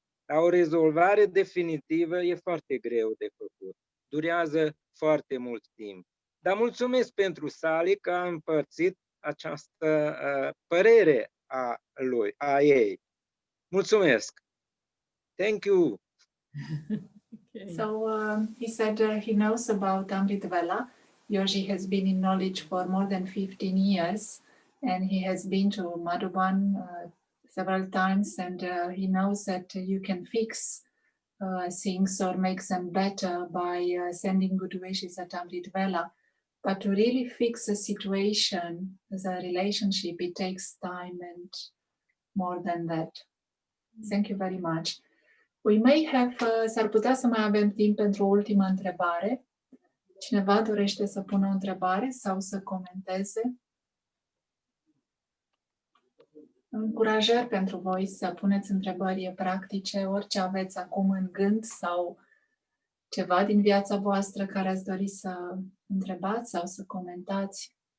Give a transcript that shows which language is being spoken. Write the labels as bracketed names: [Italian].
[Romanian] Dar o rezolvare definitivă e foarte greu de făcut. Durează foarte mult timp. Dar mulțumesc pentru Sally că a împărțit această părere a ei. Mulțumesc! [English] Thank you! Okay. So he said he knows about Amrit Vela. Yoji has been in knowledge for more than 15 years and he has been to Madhuban several times, and he knows that you can fix things or make them better by sending good wishes at Amrit Vela. But to really fix a situation, the relationship, it takes time and more than that. Thank you very much. We may have, [Romanian] s-ar putea să mai avem timp pentru o ultimă întrebare. Cineva dorește să pună o întrebare sau să comenteze? Încurajări pentru voi să puneți întrebări practice, orice aveți acum în gând sau ceva din viața voastră care ați dori să întrebați sau să comentați.